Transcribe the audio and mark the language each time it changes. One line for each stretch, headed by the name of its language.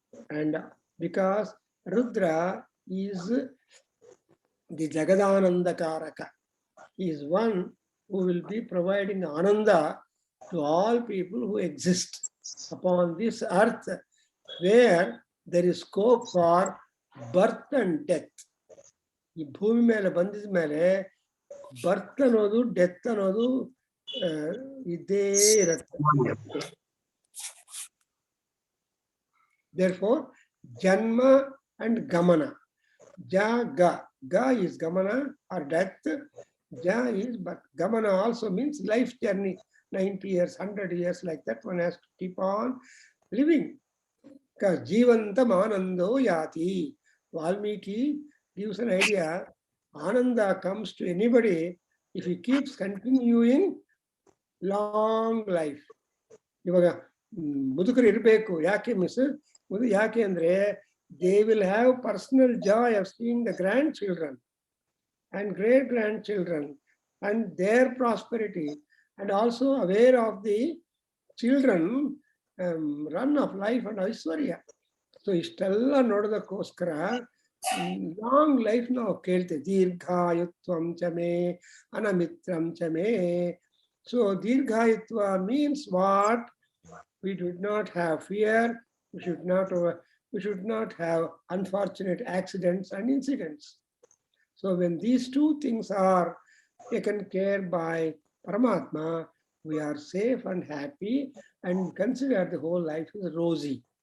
English: And because Rudra is the Jagadananda Karaka, he is one who will be providing Ananda to all people who exist upon this earth, where there is scope for birth and death.
Kannada: ಈ ಭೂಮಿ ಮೇಲೆ ಬಂದಿದ ಮೇಲೆ ಬರ್ತ್ ಅನ್ನೋದು death ಅನ್ನೋದು ಇದ್ದೇ ಇರುತ್ತೆ.
English: Therefore, Janma and Gamana. Ja, Ga. Ga is Gamana or death. Ja is, but Gamana also means life journey. 90 years, 100 years, like that one has to keep on living. Because
Sanskrit: Jivantam Anando Yati.
English: Valmiki gives an idea. Ananda comes to anybody if he keeps continuing long life.
Kannada: ಇವಾಗ ಮುದುಕರು ಇರಬೇಕು. ಯಾಕೆ miss? ಯಾಕೆ ಅಂದ್ರೆ
English: they will have personal joy of seeing the grandchildren and great grandchildren and their prosperity, and also aware of the children run of life and Aishwarya.
Kannada: So ಇಷ್ಟೆಲ್ಲ ನೋಡೋದಕ್ಕೋಸ್ಕರ long life ನಾವು ಕೇಳ್ತೇವೆ.
Sanskrit: ದೀರ್ಘಾಯುತ್ವಂ ಚಮೇ ಅನಮಿತ್ರಂ ಚಮೇ.
English: So Dirghayatva means what? We should not have fear. We should not have unfortunate accidents and incidents. So when these two things are taken care by Paramatma, we are safe and happy, and consider the whole life is rosy.